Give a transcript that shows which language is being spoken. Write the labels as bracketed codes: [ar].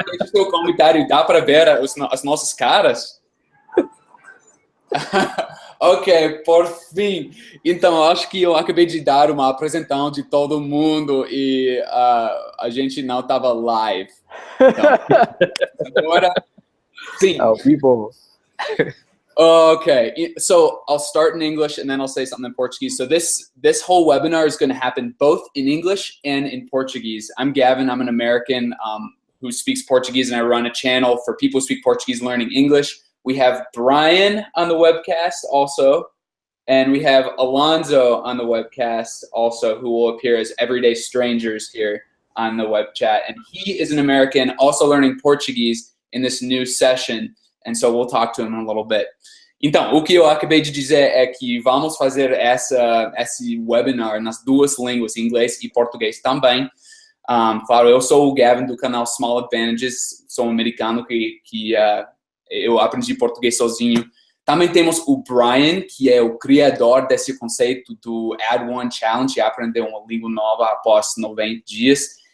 [pt] Seu comentário, dá para ver as nossas caras? Ok, por fim. Então, acho que eu acabei de dar uma apresentação de todo mundo e a gente não estava live. Então, agora, sim. [en] Oh, people. Okay, so I'll start in English and then I'll say something in Portuguese. So this whole webinar is going to happen both in English and in Portuguese. I'm Gavin. I'm an American who speaks Portuguese, and I run a channel for people who speak Portuguese learning English. We have Brian on the webcast also, and we have Alonzo on the webcast also, who will appear as everyday strangers here on the web chat. And he is an American also learning Portuguese in this new session. And so we'll talk to him in a little bit. [pt] Então, o que eu acabei de dizer é que vamos fazer esse webinar nas duas línguas, inglês e português também. Claro, eu sou o Gavin do canal Small Advantages, sou um americano que eu aprendi português sozinho. Também temos o Brian, que é o criador desse conceito do Add1Challenge, aprender uma língua nova após 90 dias.